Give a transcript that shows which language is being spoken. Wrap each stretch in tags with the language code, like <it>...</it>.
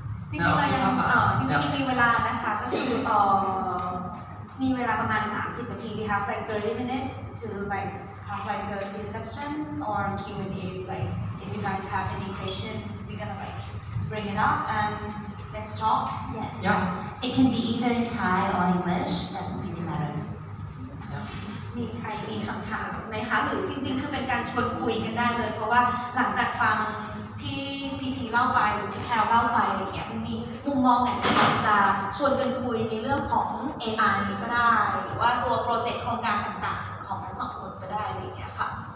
<th>จริงๆเรายังมีเวลานะคะก็คือมีเวลาประมาณ30 นาที</th> <en>we have like 30 minutes to like have like a discussion or Q&A. Like if you guys have any question, we're gonna like bring it up and let's talk. Yes. Yeah. It can be either in Thai or English, doesn't really matter.</en> <th>มีใครมีคำถามไหมคะหรือจริงๆคือเป็นการชวนคุยกันได้เลยเพราะว่าหลังจากฟังที่พีเล่าไปหรือพี่แพรเล่าไปอะไรเงี้ยมีมุมมองไหนที่อยากจะชวนกันคุยในเรื่องของ AI ก็ได้หรือว่าตัวโปรเจกต์โครงการต่างๆของทั้งสองคนก็ได้อะไรเงี้ยค่ะ</th>